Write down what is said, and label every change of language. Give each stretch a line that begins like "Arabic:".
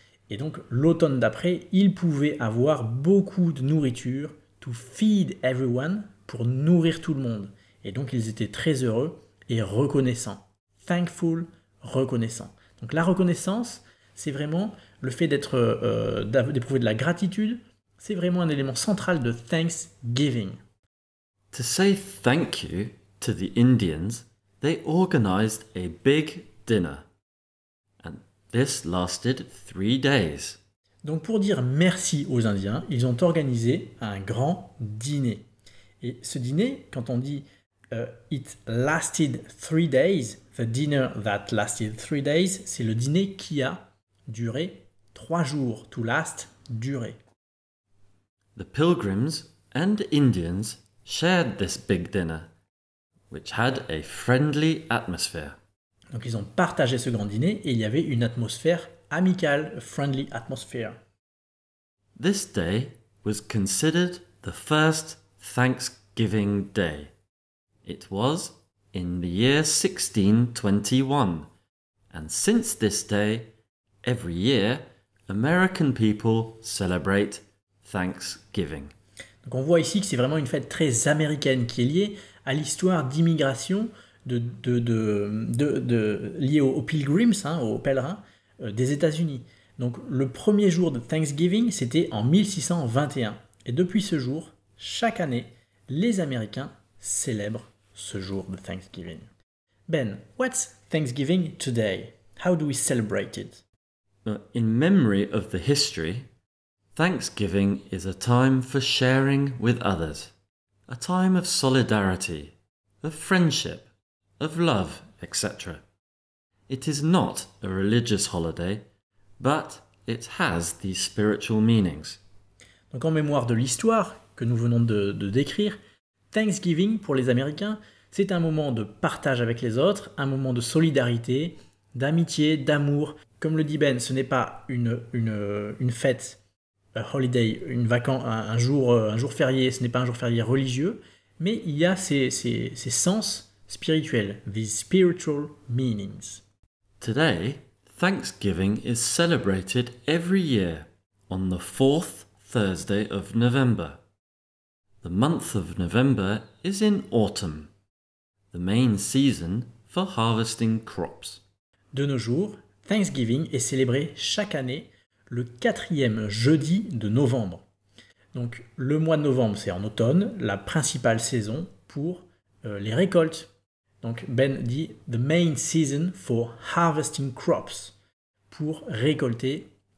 French: Et donc l'automne d'après, ils pouvaient avoir beaucoup de nourriture
English: to feed everyone,
French: pour nourrir tout le monde. Et donc ils étaient très heureux et reconnaissants. Thankful, reconnaissant. Donc la reconnaissance, c'est vraiment le fait d'éprouver de la gratitude, c'est vraiment un élément central de Thanksgiving.
English: To say thank you to the Indians, they organized a big dinner. And this lasted 3 days.
French: Donc pour dire merci aux Indiens, ils ont organisé un grand dîner. Et ce dîner, quand on dit
English: it lasted 3 days, the dinner that lasted 3 days,
French: c'est le dîner qui a duré 3 jours.
English: To last, durer. The Pilgrims and Indians shared this big dinner, which had a friendly atmosphere.
French: Donc ils ont partagé ce grand dîner et il y avait une atmosphère amicale,
English: a friendly atmosphere. This day was considered the first Thanksgiving Day. It was in the year 1621, and since this day, every year, American people celebrate Thanksgiving.
French: Donc on voit ici que c'est vraiment une fête très américaine qui est liée à l'histoire d'immigration liée aux pilgrims, aux pèlerins des États-Unis. Donc le premier jour de Thanksgiving, c'était en 1621. Et depuis ce jour, chaque année, les Américains célèbrent ce jour de Thanksgiving.
English: Ben, what's Thanksgiving today? How do we celebrate it? In memory of the history, Thanksgiving is a time for sharing with others, a time of solidarity, of friendship, of love, etc. It is not a religious holiday, but it has these spiritual meanings.
French: Donc en mémoire de l'histoire que nous venons de décrire, Thanksgiving pour les Américains, c'est un moment de partage avec les autres, un moment de solidarité, d'amitié, d'amour. Comme le dit Ben, ce n'est pas une fête,
English: a holiday,
French: un jour férié, ce n'est pas un jour férié religieux, mais il y a ces sens spirituels,
English: these spiritual meanings. Today, Thanksgiving is celebrated every year on the fourth Thursday of November. The month of November is in autumn, the main season for harvesting crops.
French: De nos jours, Thanksgiving est célébré chaque année le 4e jeudi de novembre. Donc le mois de novembre, c'est en automne, la principale saison pour les récoltes. Donc Ben dit «
English: the main season for harvesting crops
French: » pour récolter.